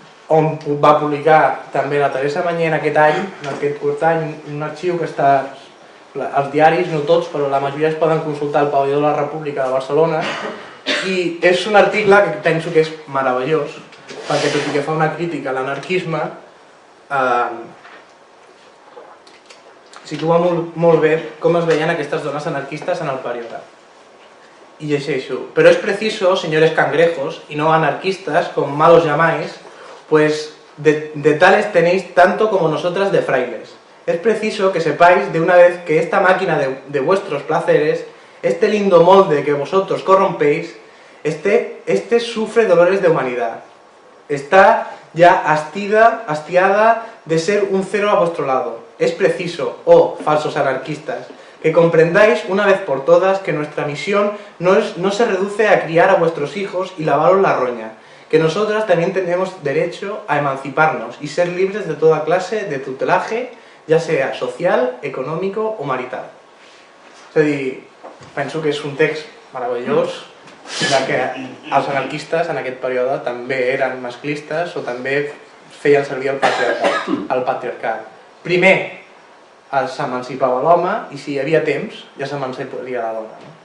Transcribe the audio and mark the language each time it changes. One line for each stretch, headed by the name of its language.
Catalan: on va publicar també la Teresa Mañé en aquest any, en aquest curt any, un arxiu que està als diaris, no tots, però la majoria es poden consultar al Pavelló de la República de Barcelona, i és un article que penso que és meravellós, perquè tot i que fa una crítica a l'anarquisme, situa molt bé com es veien aquestes dones anarquistas en el període. Y llegeixo:
Spanish: pero es preciso, señores cangrejos, y no anarquistas, como malos llamáis, pues de tales tenéis tanto como nosotras de frailes. Es preciso que sepáis de una vez que esta máquina de vuestros placeres, este lindo molde que vosotros corrompéis, este sufre dolores de humanidad. Está ya hastiada de ser un cero a vuestro lado. Es preciso, oh falsos anarquistas, que comprendáis una vez por todas que nuestra misión no se reduce a criar a vuestros hijos y lavaros la roña, que nosotras también tenemos derecho a emanciparnos y ser libres de toda clase de tutelaje, ja sea social, econòmico o marital.
Catalan: És a dir, penso que és un text meravellós de que els anarquistes en aquest període també eren masclistes o també feien servir el patriarcat. Primer s'emancipava l'home i si hi havia temps ja s'emanciparia la dona.